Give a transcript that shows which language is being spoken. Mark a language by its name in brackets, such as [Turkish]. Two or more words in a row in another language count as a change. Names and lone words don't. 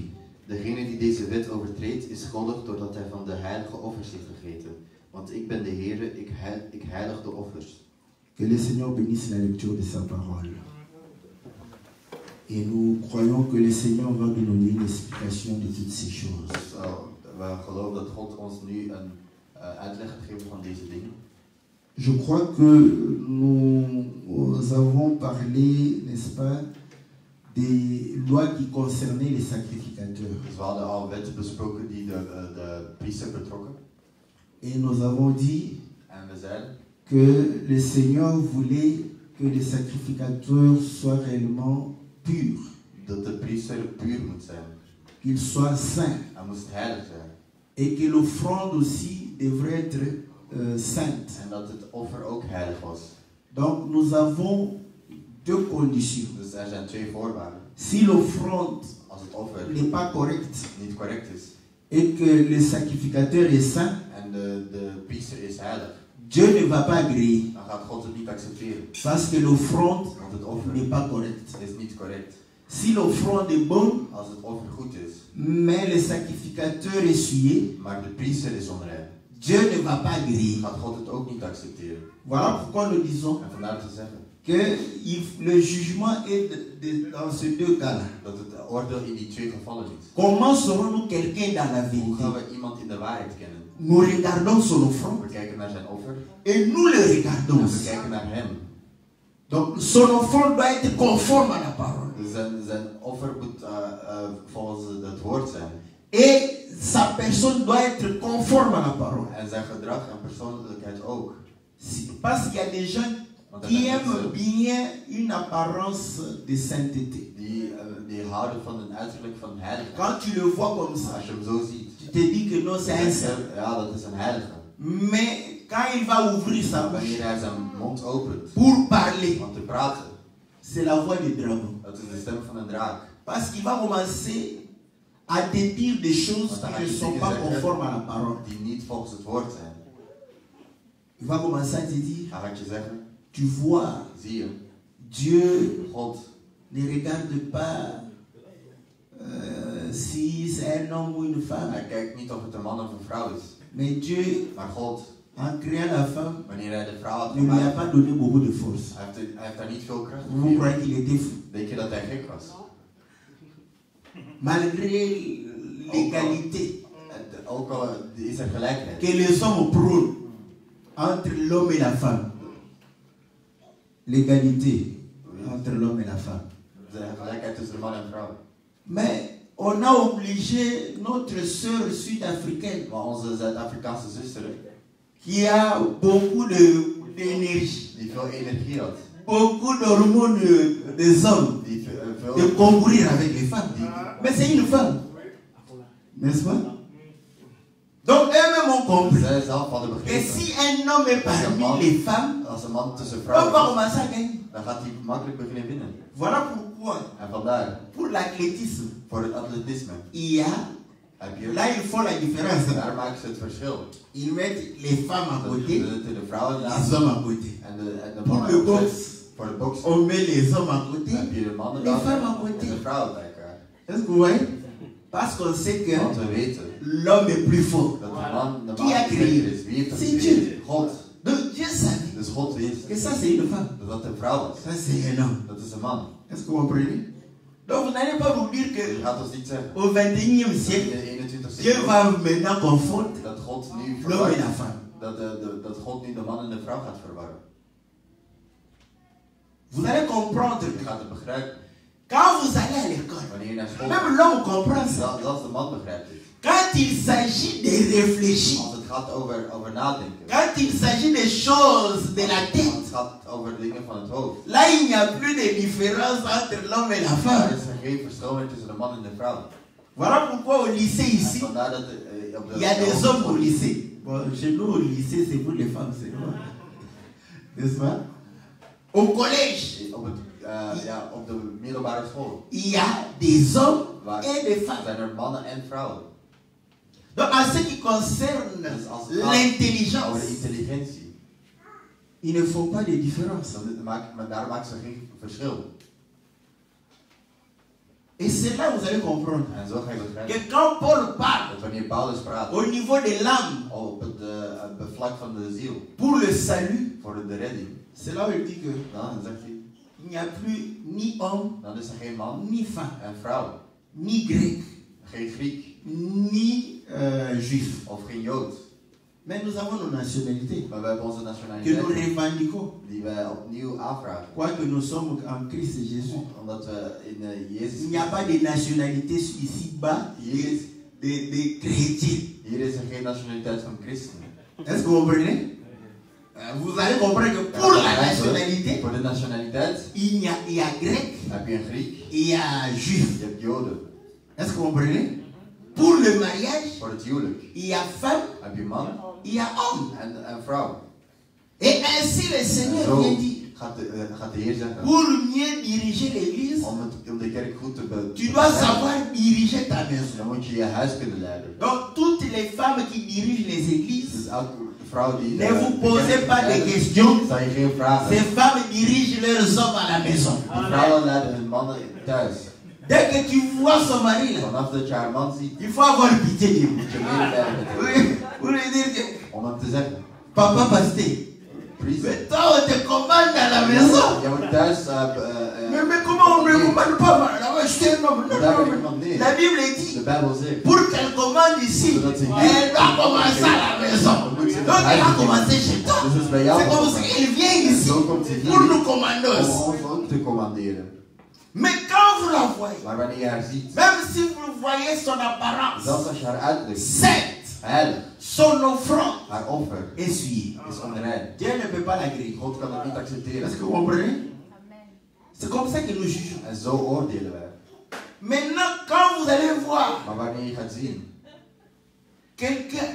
[Dutch] Degene die deze wet overtreedt is schuldig doordat hij van de heilige offers heeft gegeten. Want ik ben de Heere, ik heilig de offers. [French] Que le Seigneur bénisse la lecture de sa parole. Et nous croyons que le Seigneur va nous donner une explication de toutes ces choses. [Dutch] We geloven dat God ons nu een uitleg gaat geven van deze dingen. [French] Je crois que nous avons parlé, n'est-ce pas, des lois qui concernaient les sacrificateurs. [Dutch] Dus we hadden al wetten besproken die de priester betrokken. [French] Et nous avons dit [Dutch] En we zeiden [French] que le Seigneur voulait que les sacrificateurs soient réellement purs, [Dutch] dat de priester puur moet zijn. [French] qu'ils soient saints, [Dutch] Hij moest heilig zijn. [French] et que l'offrande aussi devrait être sainte. [Dutch] En dat het offer ook heilig was. [French] Donc nous avons deux conditions. [Dutch] Dus er zijn twee voorwaarden. [French] Si l'offrande [Dutch] Als het offer [French] n'est pas correcte [Dutch] niet correct is [French] et que le sacrificateur est saint, [Dutch] en de priester is heilig, [French] Dieu ne va pas agréer [Dutch] dan gaat God het niet accepteren. [French] parce que l'offrande [Dutch] Want het offer [French] n'est pas correcte. [Dutch] is niet correct. [French] Si l'offrande est bonne, [Dutch] Als het offer goed is, [French] mais le sacrificateur est souillé, [Dutch] maar de priester is onrein, [French] Dieu ne va pas agréer. [Dutch] gaat God het ook niet accepteren. [French] Voilà pourquoi nous disons [Dutch] En vandaar te zeggen [French] que le jugement est dans ces deux cas-là. [Dutch] dat het oordeel in die twee gevallen is. [French] Comment saurons-nous quelqu'un dans la [Dutch] Hoe [French] vérité? [Dutch] gaan we iemand in de waarheid kennen? [French] Nous regardons son offrande [Dutch] We kijken naar zijn offer [French] et nous le [Dutch] en [French] regardons. [Dutch] we kijken naar hem. [French] Donc son offrande doit être conforme à la parole. [Dutch] Dus zijn offer moet volgens het woord zijn. [French] Et sa personne doit être conforme à la parole. [Dutch] En zijn gedrag en persoonlijkheid ook. [French] Parce qu'il y a des gens [Dutch] Want er [French] qui [Dutch] zijn [French] aiment [Dutch] mensen [French] bien une apparence de sainteté. [Dutch] die houden van een uiterlijk van heiligheid. [French] Quand tu le vois comme ça, [Dutch] Als je hem zo ziet, [French] tu te dis que non, c'est un saint. [Dutch] ja, dat is een heilige. [French] Mais quand il va ouvrir sa bouche [Dutch] Wanneer hij zijn mond opent [French] pour parler, [Dutch] om te praten, [French] c'est la voix du dragon. [Dutch] dat is de stem van een draak. [French] Parce qu'il va commencer à te dire des choses qui ne sont pas conformes à la parole. [Dutch] Die niet volgens het woord zijn. [French] Il va commencer à te dire, [Dutch] Hij gaat je zeggen, [French] tu vois, [Dutch] zie je, [French] Dieu [Dutch] God [French] ne regarde pas si c'est un homme ou une femme. [Dutch] hij kijkt niet of het een man of een vrouw is. [French] Mais Dieu, [Dutch] Maar God, [French] en créant la femme, [Dutch] wanneer hij de vrouw had [French] ne lui a [Dutch] gemaakt, [French] pas donné beaucoup de force. [Dutch] hij heeft daar niet veel kracht [French] Vous [Dutch] voor. [French] croyez qu'il était fou? [Dutch] Denk je dat hij gek was? [French] Malgré l'égalité [Dutch] Ook al is er gelijkheid. [French] que les hommes prônent entre l'homme et la femme. L'égalité entre l'homme et la femme. [Dutch] De gelijkheid tussen de man en vrouw. [French] Mais on a obligé notre sœur sud-africaine, [Dutch] Maar onze Zuid-Afrikaanse zuster, [French] qui a beaucoup d'énergie, [Dutch] die veel energie had, [French] beaucoup d'hormones des hommes, [Dutch] die [French] de [Dutch] veel [French] concourir avec les femmes. Mais c'est une femme. N'est-ce pas? Donc eux-mêmes ont compris [Dutch] zij zelf hadden [French] que [Dutch] begrepen. [French] si un homme est parmi les femmes, [Dutch] Als een man tussen [French] on [Dutch] vrouwen [French] va [Dutch] is, [French] commencer à gagner. [Dutch] dan gaat hij makkelijk beginnen winnen. [French] Voilà pourquoi, [Dutch] En vandaar, [French] pour l'athlétisme, [Dutch] voor het atletisme, [French] il y a, [Dutch] heb je, [French] là ils font la différence. [Dutch] daar maken ze het verschil. [French] Ils mettent les femmes à côté, [Dutch] De vrouwen [French] les [Dutch] naast [French] hommes à côté. [Dutch] en de [French] Pour [Dutch] mannen [French] le [Dutch] opzij. [French] boxe, [Dutch] Voor de box [French] on met les hommes à côté, [Dutch] heb je de mannen [French] les [Dutch] dan [French] femmes à [Dutch] en [French] côté. [Dutch] de vrouwen bij elkaar. [French] Est-ce que vous voyez? Parce qu'on sait que [Dutch] Want we weten [French] l'homme est plus fort. [Dutch] dat de man [French] Qui a créé? [Dutch] sterker is. Wie heeft dat [French] C'est [Dutch] gecreëerd? [French] Dieu. [Dutch] God. [French] Donc Dieu savait [Dutch] Dus God wist [French] que ça c'est une femme, [Dutch] dat dat een vrouw is. [French] ça c'est un homme. [Dutch] Dat is een man. [French] Est-ce que vous comprenez? Donc vous n'allez pas vous dire [Dutch] Je [French] que [Dutch] gaat ons niet zeggen [French] au 21e [Dutch] in [French] siècle, [Dutch] de 21e [French] Dieu [Dutch] eeuw [French] va maintenant confondre [Dutch] dat God nu [French] l'homme et [Dutch] verwart. [French] la femme. [Dutch] Dat God nu de man en de vrouw gaat verwarren. [French] Vous allez comprendre [Dutch] Je gaat het begrijpen. [French] quand vous allez à l'école, [Dutch] Wanneer je naar school [French] même [Dutch] gaat, [French] l'homme comprend ça. [Dutch] zelfs de man begrijpt dit. [French] Quand il s'agit de réfléchir, [Dutch] Als het gaat over nadenken. [French] quand il s'agit des choses de la [Dutch] Als [French] tête, [Dutch] het gaat over dingen van het hoofd. [French] là il n'y a plus de différence entre l'homme et la [Dutch] Daar [French] femme. [Dutch] is er geen verschil meer tussen de man en de vrouw. [French] Voilà pourquoi au lycée [Dutch] En [French] ici, [Dutch] vandaar dat op de [French] il y a des hommes au lycée. Bon, chez nous au lycée c'est pour les femmes, c'est vrai. N'est-ce pas? Au collège, [Dutch] op de middelbare school. [French] il y a des hommes [Dutch] Waar [French] et des femmes. [Dutch] zijn er mannen en vrouwen. [French] Donc en ce qui concerne [Dutch] Dus als het gaat over [French] l'intelligence, [Dutch] intelligentie, [French] ils ne font pas de différence. [Dutch] daar maakt ze geen verschil. [French] Et c'est là où vous allez comprendre [Dutch] En zo ga je begrijpen [French] que quand Paul parle [Dutch] dat wanneer Paulus praat [French] au niveau de l'âme [Dutch] op het vlak van de ziel, [French] pour le salut, [Dutch] voor de redding, [French] c'est là où il dit que [Dutch] dan zegt hij, [French] il n'y a plus ni homme, [Dutch] dan is er geen man [French] ni femme, [Dutch] en vrouw, [French] ni grec, [Dutch] geen Griek [French] ni juif. [Dutch] of geen Jood. [French] Mais nous avons nos nationalités [Dutch] Maar we hebben onze [French] que nous [Dutch] nationaliteit [French] revendiquons, [Dutch] die wij opnieuw aanvragen. [French] quoique nous sommes en Christ Jésus. [Dutch] Omdat we in Jezus... [French] Il n'y a pas de nationalité ici-bas de chrétiens. [Dutch] Hier is er geen nationaliteit van christenen. [French] Est-ce que vous comprenez? Vous allez comprendre que pour la nationalité, [Dutch] Voor de nationaliteit [French] il y a grec, [Dutch] heb je een Griek, [French] il y a juif. [Dutch] je hebt Joden. [French] Est-ce que vous comprenez? Pour le mariage, [Dutch] Voor het huwelijk [French] il y a femme, [Dutch] heb je man [French] il y a homme. [Dutch] en vrouw. [French] Et ainsi le Seigneur [Dutch] Zo [French] vient dire, [Dutch] gaat de Heer zeggen, [French] pour mieux diriger l'église, [Dutch] om de kerk goed te [French] tu dois savoir diriger ta maison. [Dutch] dan moet je je huis kunnen leiden. [French] Donc toutes les femmes qui dirigent les églises, [Dutch] Dus elke vrouw die... [French] ne vous posez pas de questions. [Dutch] Zal je geen vragen. [French] Ces femmes dirigent leurs hommes à la maison. [Dutch] Die vrouwen leiden hun mannen thuis. [French] Dès que tu vois son mari là, [Dutch] Vanaf dat je haar man ziet, [French] il faut avoir pitié de lui. [Dutch] moet je medelijden met hem. [French] Oui, vous lui dire que, [Dutch] Om hem te zeggen, [French] papa pasteur, [Dutch] priest, [French] mais toi on te commande à la maison. [Dutch] jij moet thuis... [French] Mais comment on ne me commande pas là-bas, je suis un homme. Non, [Dutch] Daar [French] non, [Dutch] ben ik [French] non. [Dutch] van nee. [French] La Bible [Dutch] De [French] dit, [Dutch] Bijbel zegt, [French] pour qu'elle commande ici, elle doit commencer à la maison. Donc elle a commencé chez toi. [Dutch] dus het is bij jou [French] C'est comme ça [Dutch] begonnen. [French] qu'elle vient [Dutch] En [French] ici [Dutch] zo komt ze [French] pour [Dutch] hier [French] nous commander [Dutch] om [French] aussi. [Dutch] ons ook te commanderen. [French] Mais quand vous la voyez, [Dutch] Maar wanneer je haar ziet, [French] même si vous voyez son apparence, [Dutch] zelfs als je haar uitdrukt, [French] sainte, [Dutch] heilig, [French] son offrande [Dutch] haar offer [French] essuyée, [Dutch] is onrein. [French] Dieu ne peut pas la griller. [Dutch] God kan het niet accepteren. [French] Est-ce que vous comprenez? C'est comme ça que nous jugeons. [Dutch] En zo oordelen wij. [French] Maintenant, quand vous allez voir [Dutch] Maar wanneer je gaat zien [French] quelqu'un